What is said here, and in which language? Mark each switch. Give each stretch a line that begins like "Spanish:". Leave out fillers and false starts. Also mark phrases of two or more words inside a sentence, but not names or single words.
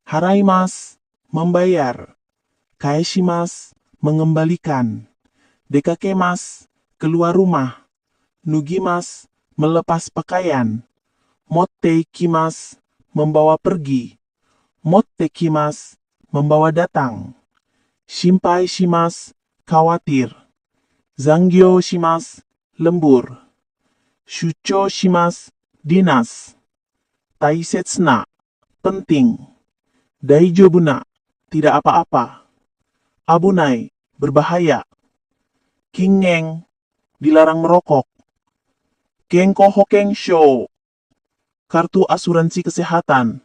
Japanese: Haraimas, membayar. Kaeshimas,
Indonesian: mengembalikan. Dekakemas, keluar rumah. Nugimas, melepas pakaian. Mottekimas, membawa pergi. Mottekimas, membawa datang.
Japanese: 心配します, khawatir. 残業します, lembur. 出張します, dinas. 大切な, penting. 大丈夫な,
Indonesian: tidak apa-apa.
Japanese: Abunai, berbahaya.
Indonesian: Kingen, dilarang merokok.
Japanese: 健康保険証,
Indonesian: kartu asuransi kesehatan.